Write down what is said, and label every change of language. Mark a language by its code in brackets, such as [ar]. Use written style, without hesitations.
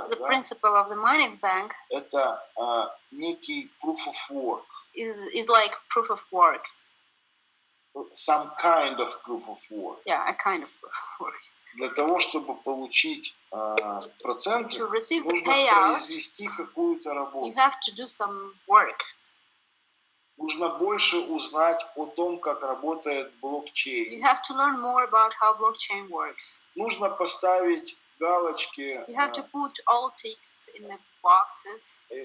[en] the principle of the MinexBank, [ru] это некий proof of work. [en] Is like proof of work. Some kind of proof of work. Yeah, a kind of proof of work. [ru] Для того, чтобы получить проценты, [en] to receive the [ru] нужно [en] payout, [ru] произвести какую-то работу. [en] You have to do some work. [ru] Нужно больше узнать о том, как работает блокчейн. [en] You have to learn more about how blockchain works. [ru] Нужно поставить галочки. [en] You have to put all ticks in the boxes.